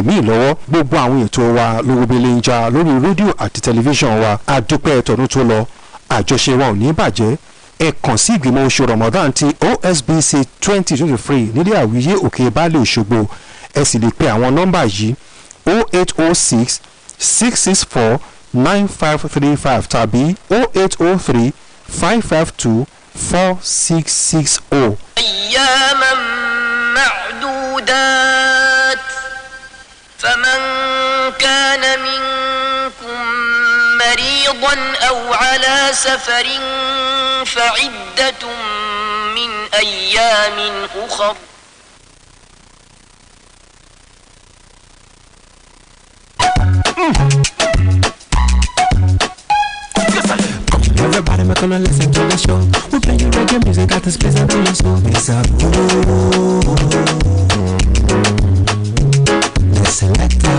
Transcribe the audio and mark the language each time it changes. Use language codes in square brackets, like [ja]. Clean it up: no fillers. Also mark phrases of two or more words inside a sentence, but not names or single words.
[yo] míì lọ́wọ́ gbogbo àwọn ètò wa lówóbele ń jà lórí rédíò àti tẹlifíṣàn wa àdúpẹ́ tọdún tó lọ àjọṣe wa ò ní bàjẹ́ ẹ kàn sí ìgbìmọ̀ oṣù Ramadan ti OSBC 2023 nílé àwíyé òkè baálé Òṣogbo ẹ sì lè pe àwọn nọ́mbà yìí 0806 664 9535 tàbí 0803 552 4660. [ar] أياما معدودات فمن كان منكم مريضا أو على سفر فعدة من أيام أخر [en] Everybody, we're gonna listen to the show. We're playing reggae music at this place and to your soul. It's a the selector.